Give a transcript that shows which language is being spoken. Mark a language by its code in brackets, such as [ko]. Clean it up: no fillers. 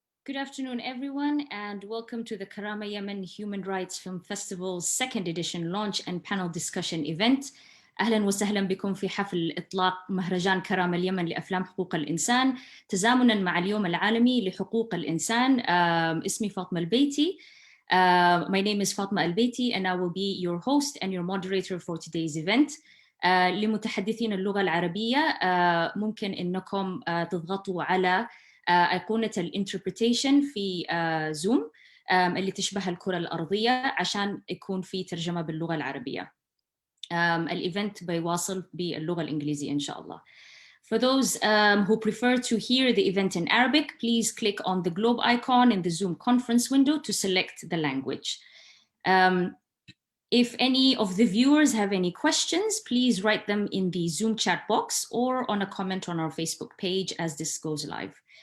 [en] Good afternoon, everyone, and welcome to the Karama Yemen Human Rights Film Festival's second edition launch and panel discussion event. [ar] أهلا وسهلا بكم في حفل إطلاق مهرجان كرامة اليمن لأفلام حقوق الإنسان تزامنا مع اليوم العالمي لحقوق الإنسان. اسمي فاطمة البيتي. [en] My name is Fatma Al-Baiti and I will be your host and your moderator for today's event. [ar] لمتحدثين اللغة العربية ممكن إنكم تضغطوا على أيقونة الانتربريتيشن في زوم اللي تشبه الكرة الأرضية عشان يكون في ترجمة باللغة العربية. الإيفنت بيواصل باللغة الإنجليزية إن شاء الله. [en] For those who prefer to hear the event in Arabic, please click on the globe icon in the Zoom conference window to select the language. If any of the viewers have any questions, please write them in the Zoom chat box or on a comment on our Facebook page as this goes live.